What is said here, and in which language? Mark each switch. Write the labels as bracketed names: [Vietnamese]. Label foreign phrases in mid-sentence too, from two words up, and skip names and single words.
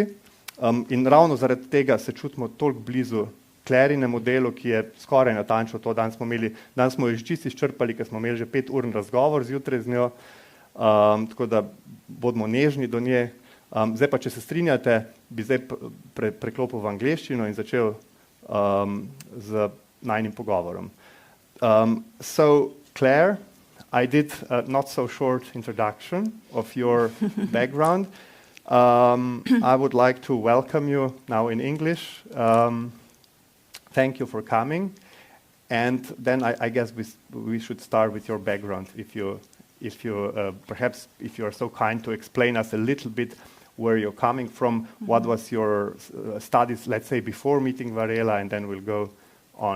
[Slovenian] In ravno zaradi tega se čutimo toliko blizu Clairinemu delu, ki je skoraj natančno to. Danes smo jo že čisto izčrpali, ker smo imeli že 5-urni razgovor zjutraj z njo, tako da bodimo nežni do nje. Zdaj pa, če se strinjate, bi zdaj preklopil v angleščino in začel z najnim pogovorom. [English] So, Claire, I did a not so short introduction of your background. I would like to welcome you now in English. Thank you for coming. And then I guess we should start with your background, if you perhaps if you are so kind to explain us a little bit where you're coming from, what was your studies, let's say, before meeting Varela, and then we'll go on.